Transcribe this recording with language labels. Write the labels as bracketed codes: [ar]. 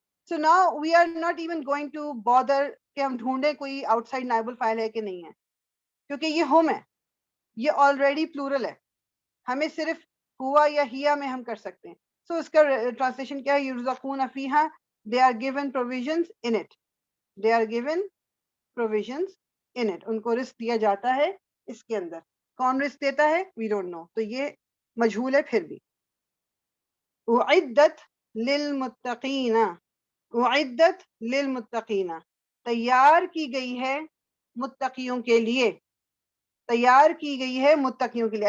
[en] So now we are not even going to bother [ur] کہ ہم ڈھونڈیں کوئی آؤٹ سائڈ نائب الفائل ہے کہ نہیں ہے, کیونکہ یہ ہم ہے, یہ آلریڈی پلورل ہے, ہمیں صرف ہوا یا ہیا میں ہم کر سکتے ہیں. سو اس کا ٹرانسلیشن کیا ہے؟ [ar] یرزقون فیہا, [en] they are given provisions in it. They are given provisions in it. [ur] ان کو رزق دیا جاتا ہے اس کے اندر. کون رزق دیتا ہے؟ [en] we don't know. [ur] تو یہ مجہول ہے پھر بھی. [ar] اعدت للمتقین, اعدت للمتقین, [ur] تیار کی گئی ہے متقیوں کے لیے, تیار کی گئی ہے متقیوں کے لیے.